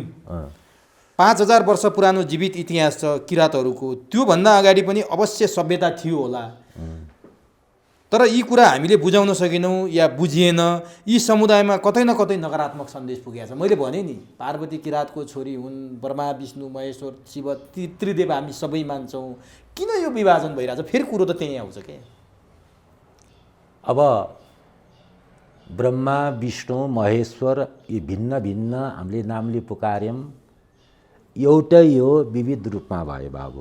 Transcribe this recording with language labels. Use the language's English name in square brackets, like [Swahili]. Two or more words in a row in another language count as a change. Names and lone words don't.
[Nepali] 5000 वर्ष पुरानो जीवित इतिहास छ किराँतहरूको। त्योभन्दा अगाडि पनि अवश्य सभ्यता थियो होला, तर यी कुरा हामीले बुझाउन सकेनौँ या बुझिएन। यी समुदायमा कतै न कतै नकारात्मक सन्देश पुगेको छ। मैले भने नि पार्वती किराँतको छोरी हुन्, ब्रह्मा विष्णु महेश्वर शिव त्रिदेव हामी सबै मान्छौँ। किन यो विभाजन भइरहेछ? फेरि कुरो त त्यहीँ आउँछ के। अब ब्रह्मा विष्णु महेश्वर यी भिन्न भिन्न हामीले नामले पुकार्यौँ, एउटै हो, विविध रूपमा भयो बाबु।